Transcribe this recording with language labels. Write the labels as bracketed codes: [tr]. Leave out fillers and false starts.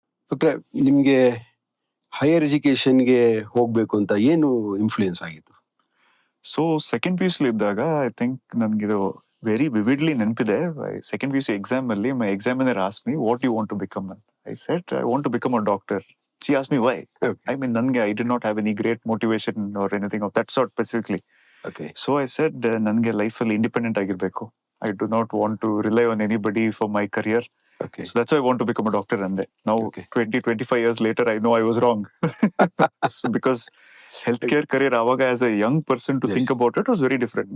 [kn] ಡಾಕ್ಟ್ರೆ, ನಿಮಗೆ ಹೈಯರ್ ಎಜುಕೇಷನ್ಗೆ ಹೋಗಬೇಕು ಅಂತ ಏನು ಇನ್ಫ್ಲೂಯೆನ್ಸ್ ಆಗಿತ್ತು? [en] so second PUC [kn] ಇದ್ದಾಗ [en] I think [kn] ನನಗಿದು [en] very vividly [kn] ನೆನಪಿದೆ. [en] second PUC exam [kn] ಅಲ್ಲಿ [en] my examiner ask me what you want to become [kn] ಅಂತ. [en] I said I want to become a doctor. She asked me why. Okay. I mean, I did not have any great motivation or anything of that sort specifically. Okay. So I said, [kn] ನನಗೆ ಲೈಫಲ್ಲಿ independent ಆಗಿರ್ಬೇಕು. [en] I do not want to rely on anybody for my career. Okay. So that's why I want to become a doctor. And now, 20-25 years later, I know I was wrong. So because healthcare career, [kn] avaga [en] as a young person to think about it was very different.